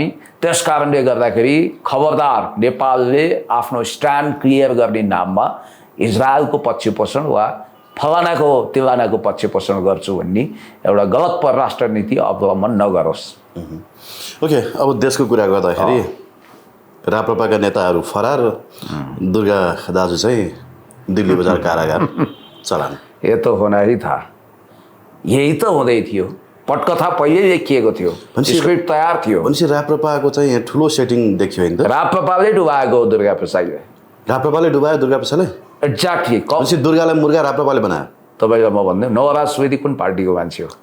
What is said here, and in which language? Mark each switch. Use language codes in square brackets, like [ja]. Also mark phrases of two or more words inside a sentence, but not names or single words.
[ne] त्यस कारणले गर्दाखेरि खबरदार नेपालले आफ्नो [en] stand clear [ne] गर्ने नाममा इजरायलको पक्ष पोषण वा फलानाको तिलानाको पक्ष पोषण गर्छु भन्ने एउटा गलत परराष्ट्र नीति अवलम्बन नगरोस्। ओके, अब देशको कुरा गर्दाखेरि राप्रपाका नेताहरू फरार, दुर्गा दाजु चाहिँ दिल्ली बजार कारागार चलान। [hi] ये तो होना ही था, [ne] यही त हुँदै थियो। पटकथा पहिल्यै लेखिएको थियो, स्क्रिप्ट तयार थियो। भनेपछि राप्रपाको चाहिँ यहाँ ठुलो सेटिङ देखियो होइन त? राप्रपाले डुबाएको दुर्गा प्रसाईले। राप्रपाले डुबायो दुर्गा प्रसाईलाई? एक्ज्याक्टली। भनेपछि दुर्गालाई मुर्गा राप्रपाले बनायो? तपाईँलाई म भन्दै, नवराज सुवेदी कुन पार्टीको मान्छे हो?